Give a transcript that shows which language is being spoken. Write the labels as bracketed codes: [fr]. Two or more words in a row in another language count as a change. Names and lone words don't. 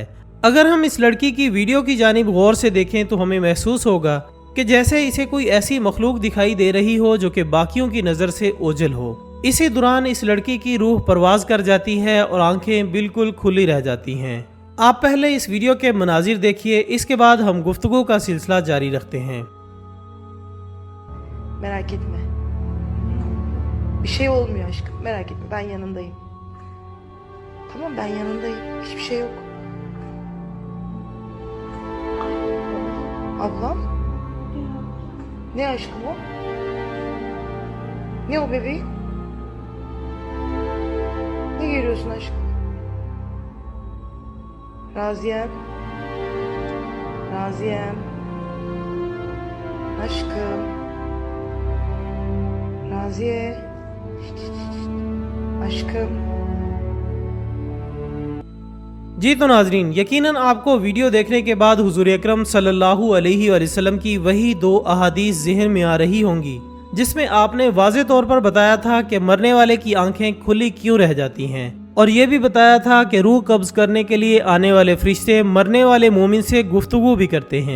[ur] اگر ہم اس لڑکی کی ویڈیو کی جانب غور سے دیکھیں تو ہمیں محسوس ہوگا کہ جیسے اسے کوئی ایسی مخلوق دکھائی دے رہی ہو جو کہ باقیوں کی نظر سے اوجھل ہو۔ اسی دوران اس لڑکی کی روح پرواز کر جاتی ہے اور آنکھیں بالکل کھلی رہ جاتی ہیں۔ آپ pehle اس ویڈیو کے مناظر دیکھیے، اس کے بعد hum گفتگو کا سلسلہ جاری رکھتے ہیں۔ [tr] Merak etme. Bir şey olmuyor aşkım. Merak etme. Ben yanındayım. Tamam, ben yanındayım. Hiçbir şey yok. Ablam? Ne aşkım o? Ne o bebeğim? Ne görüyorsun aşkım? Raziyem. Raziyem. Aşkım. Raziye. Aşkım. [ur] جی تو ناظرین، یقیناً آپ کو ویڈیو دیکھنے کے بعد حضور اکرم [ar] صلى الله عليه وسلم [ur] کی وہی دو احادیث ذہن میں آ رہی ہوں گی جس میں آپ نے واضح طور پر بتایا تھا کہ مرنے والے کی آنکھیں کھلی کیوں رہ جاتی ہیں، اور یہ بھی بتایا تھا کہ روح قبض کرنے کے لیے آنے والے فرشتے مرنے والے مومن سے گفتگو بھی کرتے ہیں.